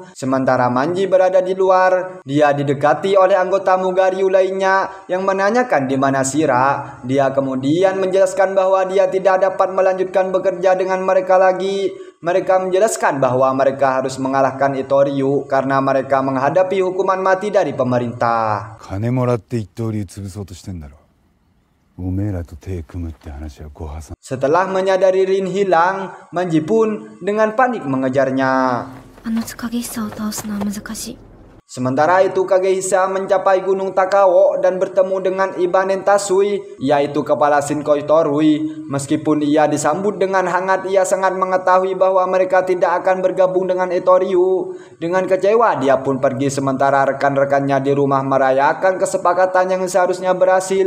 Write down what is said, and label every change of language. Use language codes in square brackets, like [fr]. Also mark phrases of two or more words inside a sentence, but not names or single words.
[id] Sementara Manji berada di luar, dia didekati oleh anggota Mugai Ryu lainnya yang menanyakan di mana Shira. Dia kemudian menjelaskan bahwa dia tidak dapat melanjutkan bekerja dengan mereka lagi. Mereka menjelaskan bahwa mereka harus mengalahkan Itoryu karena mereka menghadapi hukuman mati dari pemerintah. [ja] 金もらって一刀流潰そうとしてんだろ。おめえらと手組むって話はご破算。 [id] Setelah menyadari Rin hilang, Manji pun dengan panik mengejarnya. [ja] あの影久を倒すのは難しい。 [id] Sementara itu Kagehisa mencapai Gunung Takao dan bertemu dengan Ibanen Tasui, yaitu kepala Shinkoi Torui. Meskipun ia disambut dengan hangat, ia sangat mengetahui bahwa mereka tidak akan bergabung dengan Itoryu. Dengan kecewa, dia pun pergi sementara rekan-rekannya di rumah merayakan kesepakatan yang seharusnya berhasil.